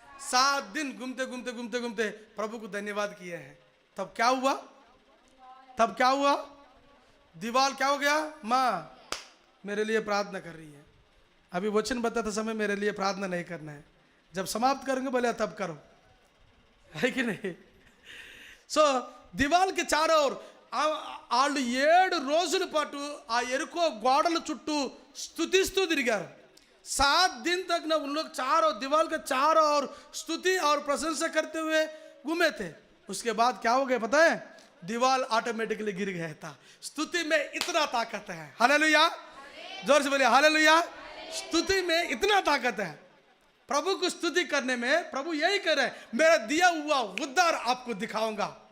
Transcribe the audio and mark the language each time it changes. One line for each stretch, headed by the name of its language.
Hindi: 7 दिन घूमते प्रभु को धन्यवाद किए हैं। तब क्या हुआ? दीवार क्या हो गया? माँ मेरे लिए प्रार्थना कर रही है। अभी वचन बताते समय मेरे लिए प्रार्थना नहीं करना है, जब समाप्त करेंगे बोले तब करो, है कि नहीं?
Telugu: సో దివాల్ కి చారో వాళ్ళు 7 రోజుల పాటు ఆ ఎరుకో గోడల చుట్టూ స్తుతిస్తూ తిరిగారు।
Hindi: 7 दिन तक ना उन लोग चारों दीवार के चारों ओर स्तुति और प्रशंसा करते हुए घूमे थे। उसके बाद क्या हो गया पता है? दीवार ऑटोमेटिकली गिर गया था। स्तुति में इतना ताकत है, हालेलुया, जोर से बोलिए हालेलुया। स्तुति में इतना ताकत है, प्रभु को स्तुति करने में प्रभु यही कह रहे हैं, मेरा दिया हुआ उद्धार आपको दिखाऊंगा।